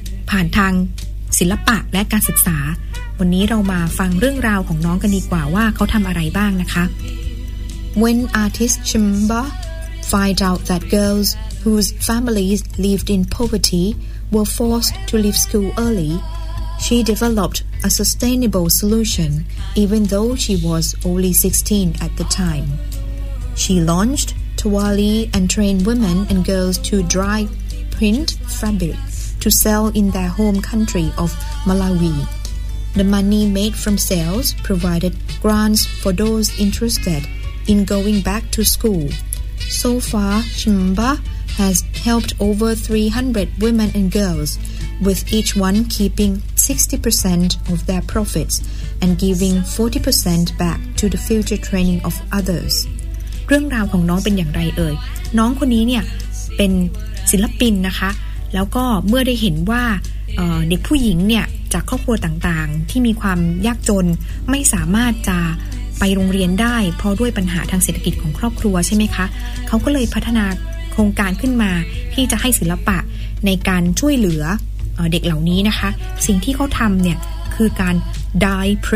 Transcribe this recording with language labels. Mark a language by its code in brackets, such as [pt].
[th] ผ่านทางศิลปะและการศึกษาวันนี้เรามาฟังเรื่องราวของน้องกันดีกว่าว่าเขาทำอะไรบ้างนะคะ [en] When artist Chimba find out that girlswhose families lived in poverty were forced to leave school early. She developed a sustainable solution even though she was only 16 at the time. She launched Tawali and trained women and girls to dry print fabric to sell in their home country of Malawi. The money made from sales provided grants for those interested in going back to school. So far, Chimba has helped over 300 women and girls, with each one keeping 60% of their profits and giving 40% back to the future training of others. [th] เรื่องราวของน้องเป็นอย่างไรเอ่ยน้องคนนี้เนี่ยเป็นศิลปินนะคะแล้วก็เมื่อได้เห็นว่าเด็กผู้หญิงเนี่ยจากครอบครัวต่างๆที่มีความยากจนไม่สามารถจะไปโรงเรียนได้เพราะด้วยปัญหาทางเศรษฐกิจของครอบครัวใช่ไหมคะเขาก็เลยพัฒนาโครงการขึ้นมาที่จะให้ศิลปะในการช่วยเหลือ เด็กเหล่านี้นะคะสิ่งที่เขาทำเนี่ยคือการ dye